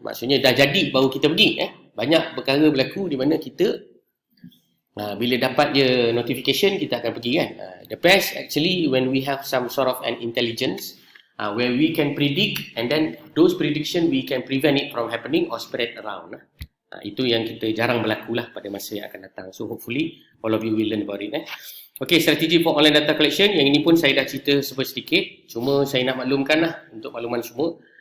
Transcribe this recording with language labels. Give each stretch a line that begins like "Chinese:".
Malay: Maksudnya dah jadi baru kita pergi. Banyak perkara berlaku di mana kita bila dapat je notification kita akan pergi kan.
English: The best actually when we have some sort of an intelligence where we can predict, and then those prediction we can prevent it from happening or spread around.
Malay: Itu yang kita jarang berlaku lah pada masa yang akan datang.
English: So hopefully all of you will learn about it.
Malay: Okay, strategi
English: for online data collection.
Malay: Yang ini pun saya dah cerita sedikit. Cuma saya nak maklumkan lah untuk makluman semua.